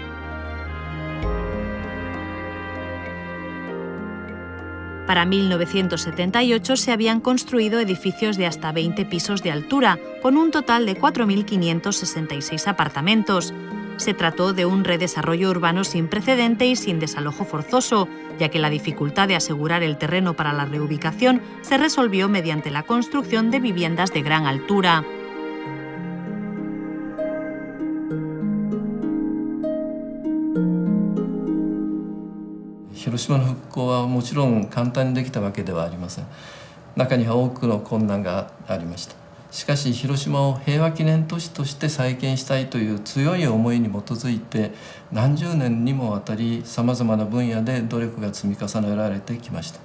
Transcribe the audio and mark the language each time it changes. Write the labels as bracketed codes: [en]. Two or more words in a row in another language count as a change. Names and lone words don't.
[es] Para 1978 se habían construido edificios de hasta 20 pisos de altura, con un total de 4.566 apartamentos. Se trató de un redesarrollo urbano sin precedente y sin desalojo forzoso, ya que la dificultad de asegurar el terreno para la reubicación se resolvió mediante la construcción de viviendas de gran altura. [ja] 広島の復興はもちろん簡単にできたわけではありません。中には多くの困難がありました。しかし広島を平和記念都市として再建したいという強い思いに基づいて何十年にもわたりさまざまな分野で努力が積み重ねられてきました。